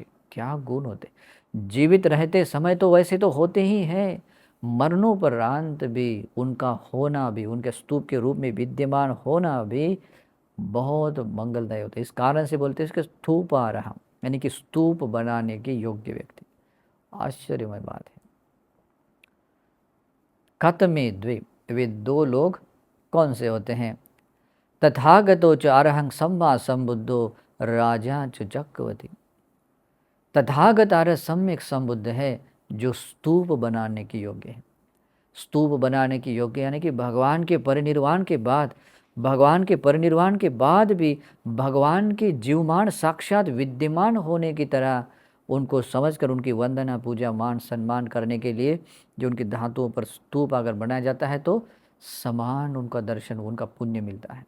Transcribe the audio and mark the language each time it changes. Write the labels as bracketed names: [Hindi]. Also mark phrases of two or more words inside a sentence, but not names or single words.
[Hindi] क्या गुण होते, जीवित रहते समय तो वैसे तो होते ही हैं, मरणोपरांत भी उनका होना भी, उनके स्तूप के रूप में विद्यमान होना भी बहुत मंगलदायी होता है। इस कारण से बोलते हैं इसके स्तूप आ रहा, यानी कि स्तूप बनाने के योग्य व्यक्ति। आश्चर्यमय बात है। [Pali] कत में द्वे, [Hindi] वे 2 लोग कौन से होते हैं, [Pali] तथागतो च अरहं सम्मा संबुद्धो राजा च चक्रवर्ती। [Hindi] तथागत आर्य सम्यक संबुद्ध है जो स्तूप बनाने के योग्य है। स्तूप बनाने की योग्य यानी कि भगवान के परिनिर्वाण के बाद भी भगवान के जीवमान साक्षात विद्यमान होने की तरह उनको समझकर उनकी वंदना पूजा मान सम्मान करने के लिए जो उनकी धातुओं पर स्तूप अगर बनाया जाता है तो समान उनका दर्शन, उनका पुण्य मिलता है।